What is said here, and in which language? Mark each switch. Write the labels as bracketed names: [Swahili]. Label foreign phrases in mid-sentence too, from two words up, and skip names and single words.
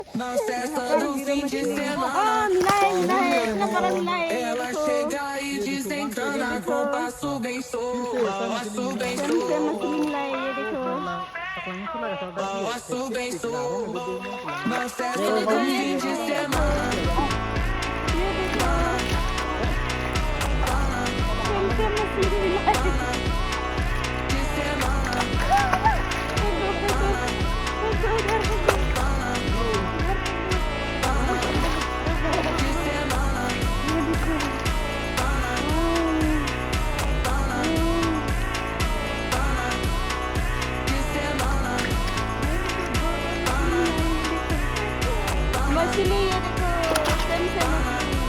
[Hindi] मिला है इतना बड़ा मिला है ये [Portuguese] Ela [Hindi] देखो [Portuguese] chega e [Hindi] ये [Portuguese] desencana [Hindi] देखो [Portuguese] com passo bem solto, passo bem [Hindi] सेम [Portuguese] solto, [Hindi] मछली मिला है ये देखो [Portuguese] passo bem solto. Na festa [Hindi] ये [Portuguese] do [Hindi] देखो ये [Portuguese] fim de [Hindi] देखो ये देखो [Portuguese] semana, [Hindi] ये देखो सेम मछली मिला है [Portuguese] de semana, de semana, de semana. [Hindi] मछली ये देखो सेम सेम